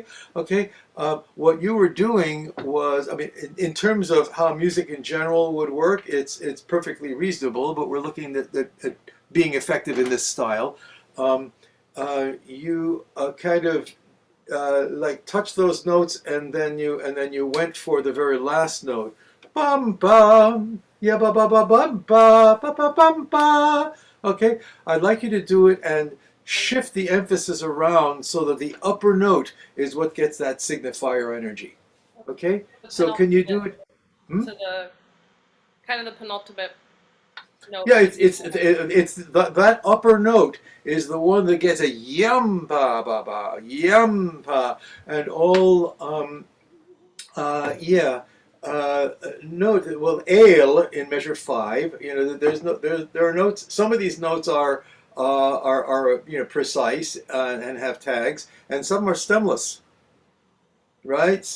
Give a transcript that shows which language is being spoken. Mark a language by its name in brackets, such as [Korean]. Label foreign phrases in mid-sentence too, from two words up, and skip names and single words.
[English] Okay, what you were doing was, I mean, in terms of how music in general would work, it's perfectly reasonable. But we're looking at being effective in this style. You kind of like touch those notes, and then you went for the very last note. Bum bum, yeah ba ba ba bum ba ba ba bum ba. Okay, I'd like you to do it and shift the emphasis around so that the upper note is what gets that signifier energy. Okay, so can you do it? To the kind of the penultimate note. Yeah, it's that upper note is the one that gets a yum ba ba ba yum ba, and all note well ale in measure 5. There are notes. Some of these notes are precise and have tags, and some are stemless.